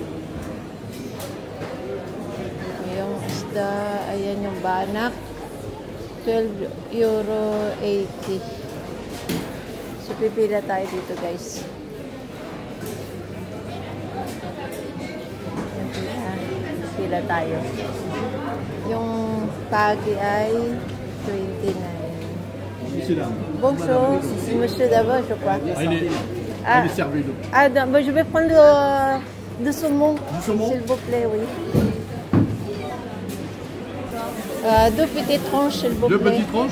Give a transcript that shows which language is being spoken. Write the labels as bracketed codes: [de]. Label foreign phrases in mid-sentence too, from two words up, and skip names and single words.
[tl] Yung isda, ayan yung banak, 12 euro 80. So pipila tayo dito guys. Pipila tayo. Yung pagi ay 29. [fr] Bonjour, monsieur d'abord, je crois. Il est servi d'eau. Je vais prendre de saumon, s'il vous plaît, oui. Deux petites tranches, s'il vous plaît. Deux petites tranches?